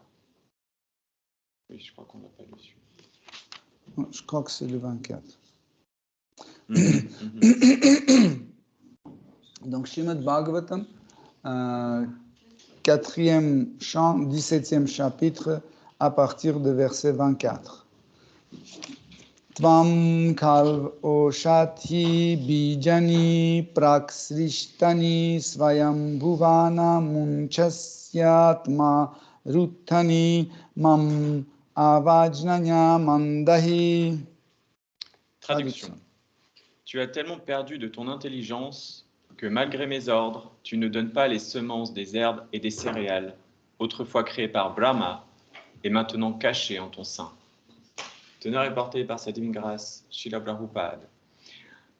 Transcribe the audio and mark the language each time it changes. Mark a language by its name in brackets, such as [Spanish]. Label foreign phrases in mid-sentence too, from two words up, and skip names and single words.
[French] Oui, je crois qu'on n'a pas lu celui. Je crois que c'est le 24. Donc, Srimad Bhagavatam, 4e chant, 17e chapitre, à partir de verset 24. [Sanskrit] Tvam kalv oshati bijani praksrishtani svayam bhuvana munchasyatma ruttani mam avajnanya mandahi. [French] Traduction. Tu as tellement perdu de ton intelligence que malgré mes ordres, tu ne donnes pas les semences des herbes et des céréales, autrefois créées par Brahma et maintenant cachées en ton sein. Teneur est porté par sa divine grâce, Srila Prabhupada.